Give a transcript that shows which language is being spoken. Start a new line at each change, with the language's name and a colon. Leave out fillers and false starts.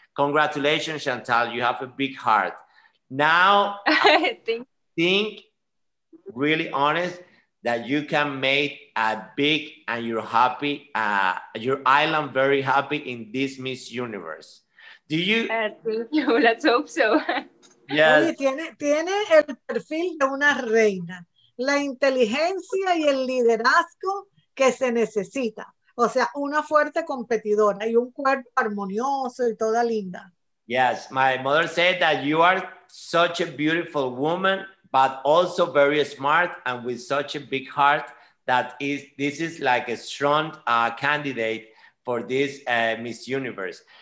English: Congratulations, Chantal. You have a big heart. Now, think really honest that you can make a big and you're happy, your island very happy in this Miss Universe. Do you? Thank you. Let's hope so. Yes.
Spanish: Oye, tiene el perfil de una reina, la inteligencia y el liderazgo que se necesita. O sea, una fuerte competidora y un cuerpo armonioso y toda linda.
English: Yes, my mother said that you are such a beautiful woman, but also very smart and with such a big heart that this is like a strong candidate for this Miss Universe.